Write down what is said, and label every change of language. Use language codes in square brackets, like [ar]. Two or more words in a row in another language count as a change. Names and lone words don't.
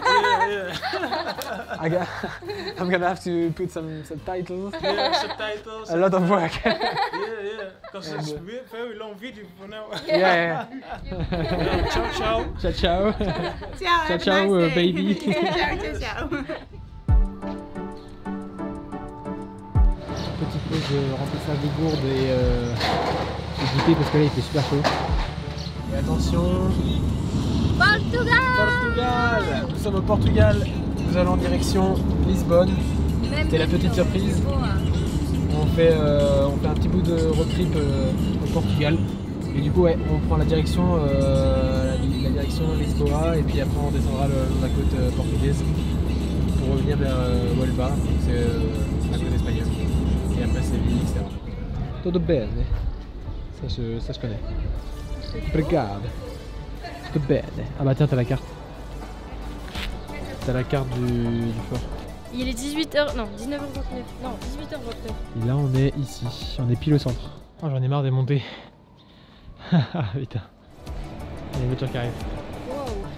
[en] Yeah. I'm gonna have to put some subtitles. Yeah, subtitles. A lot of work. Yeah. Because it's And, very long video for now. Yeah. Yeah, [it] ciao, ciao. Ciao, ciao. Ciao, [en] have a [it] ciao, [en] nice day. baby. [it] Ciao. [fr] Petite pause remplissage des gourdes et goûter parce que là il fait super chaud. Et attention, Portugal. Nous sommes au Portugal, nous allons en direction Lisbonne. C'était la petite surprise. On fait un petit bout de road trip au Portugal. Et du coup ouais, on prend la direction Lisboa et puis après on descendra la côte portugaise pour revenir vers Huelva, c'est la côte espagnole. Et après Séville, etc. [it] Todo bene. [fr] Ça je connais. [it] Obrigado. Todo bene. [fr] Ah bah tiens, t'as la carte. T'as la carte du fort. Il est 18h, non 19h29, non 18h29. Et là on est ici, on est pile au centre. Oh, j'en ai marre des montées. Putain. Il y a une voiture qui arrive. Wow.